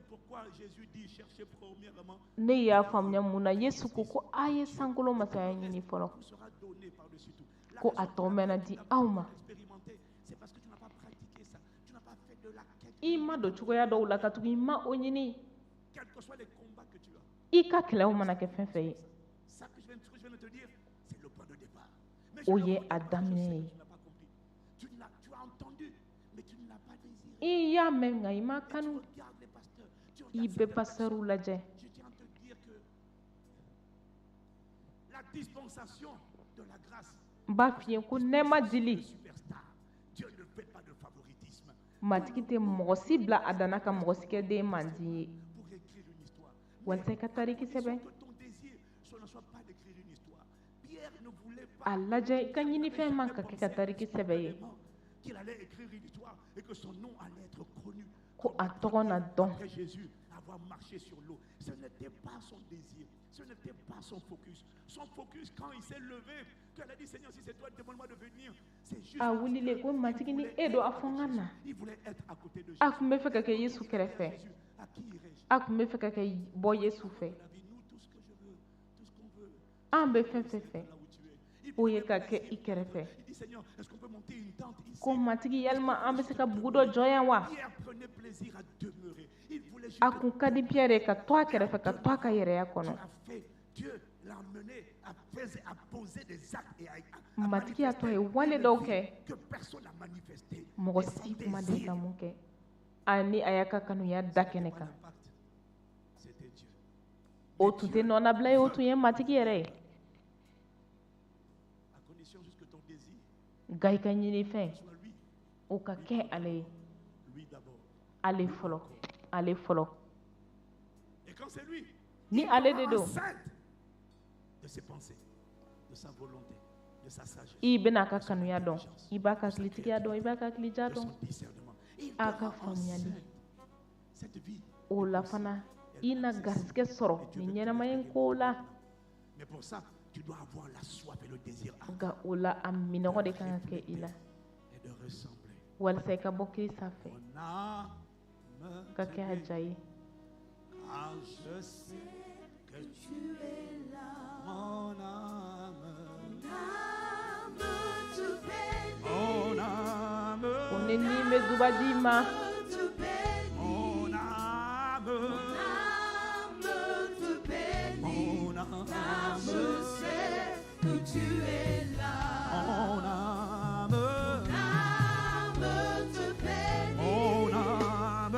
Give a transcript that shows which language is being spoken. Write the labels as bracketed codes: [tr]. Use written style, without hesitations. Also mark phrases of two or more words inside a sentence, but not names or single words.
[bm] Ne y'a faamuya mun na Yesu ko ko a ye sankolo masaya ɲini fɔlɔ, ko a tɔ mɛna di aw ma. I ma don cogoya dɔw la ka tugu i ma o ɲini. I ka kɛlɛw mana kɛ fɛn fɛn ye, [fr] Ça que je viens de te dire, c'est le point de départ. Mais [bm] O [fr] je [bm] ye [fr] le [bm] a [fr] redis, [bm] daminɛ [fr] je sais que tu n'as pas compris. Tu as entendu, mais tu ne l'as pas désiré. [bm] ye i y'a mɛn nka i ma [fr] Et tu [bm] kanu [fr] regardes les pasteurs, tu [bm] i [fr] regardes [bm] bɛ [fr] certaines [bm] pasɛriw [fr] personnes. [bm] lajɛ [fr] Je tiens à te dire que la dispensation de la grâce, [bm] n b'a f'i ye ko nɛɛma [fr] le [bm] dili [fr] superstar, Dieu ne fait pas de favoritisme. [bm] matigi tɛ mɔgɔ si bila a danna ka mɔgɔ si kɛ den mandi ye [fr] Pour écrire une histoire. [bm] walasa i ka tariki sɛbɛn [fr] Que ton désir, ce ne soit pas d'écrire une histoire. Pierre ne voulait pas [bm] a lajɛ i ka ɲinifɛn man ka kɛ ka tariki sɛbɛn ye [fr] qu'il allait écrire une histoire et que son nom allait être connu. [bm] ko a tɔgɔ na dɔn [fr] Après Jésus avoir marché sur l'eau, ce n'était pas son désir, ce n'était pas son focus. Son focus, quand il s'est levé, qu'elle a dit Seigneur, si c'est toi, demande-moi de venir. C'est juste. [bm] a wulilen ko matigi ni e don a fɔ n ka na [fr] Il voulait être à côté de Jésus. [bm] a kun bɛ fɛ ka kɛ yesu kɛrɛfɛ [fr] Jésus, à qui irais-je? [bm] a kun bɛ fɛ ka kɛ bɔ yesu fɛ [fr] La vie, nous, tout ce que je veux, tout ce qu'on veut, [bm] an bɛ fɛn fɛn fɛ [fr] là où tu es. Il [bm] o ye [fr] voulait [bm] ka [fr] passer. [bm] kɛ i kɛrɛfɛ [fr] Il dit Seigneur, est-ce qu'on peut monter une tente ici? [bm] ko matigi yalima an bɛ se ka bugu dɔ jɔ yan wa [fr] Pierre prenait plaisir à demeurer. Il voulait juste [bm] a kun ka di piyɛrɛ ye ka to a kɛrɛfɛ ka to a ka yɛrɛya [fr] Dieu [bm] kɔnɔ [fr] a fait, Dieu l'a amené à poser des actes et à [bm] matigi y'a to a ye [fr] manifester [bm] wale [fr] une [bm] dɔw [fr] vie [bm] kɛ [fr] que personne n'a manifesté. [bm] mɔgɔ [fr] Et son [bm] si kuma deli [fr] désir, [bm] ka mun kɛ ani a y'a ka kanuya da kɛnɛ [fr] pas [bm] kan [fr] l'impact, c'était Dieu. [bm] o tun tɛ nɔnabila ye o tun ye matigi yɛrɛ ye [fr] À condition juste que ton désir [bm] nka i ka ɲinifɛn [fr] soit lui, [bm] o ka kɛ ale ye [fr] lui d'abord. [bm] ale fɔlɔ ale fɔlɔ [fr] Et quand c'est lui, [bm] ni [fr] il [bm] ale [fr] te [bm] de [fr] rend [bm] don [fr] enceinte de ses pensées, de sa volonté, de sa sagesse, [bm] i bɛna a ka kanuya dɔn i b'a ka hakilitigiya dɔn i b'a ka hakilija [fr] de [bm] dɔn [fr] son discernement. Il te [bm] a ka [fr] rend [bm] faamuyali [fr] enceinte. Cette vie. [bm] o la fana i na garisɛgɛ sɔrɔ nin ɲɛnamaya in kow la [fr] Mais pour ça, tu dois avoir la soif et le désir [bm] nka o la a minɔgɔ de kan ka kɛ i la [fr] et de ressembler. [bm] walasa i ka bɔ kirisa fɛ [fr] Mon âme [bm] ka kɛ a ja ye [fr] car je sais que tu es là. Mon âme, mon âme, [bm] o ni ni bɛ duba di ma [fr] mon âme, mon âme, Je sais que tu es là. mon âme, Âme te bénit. mon âme,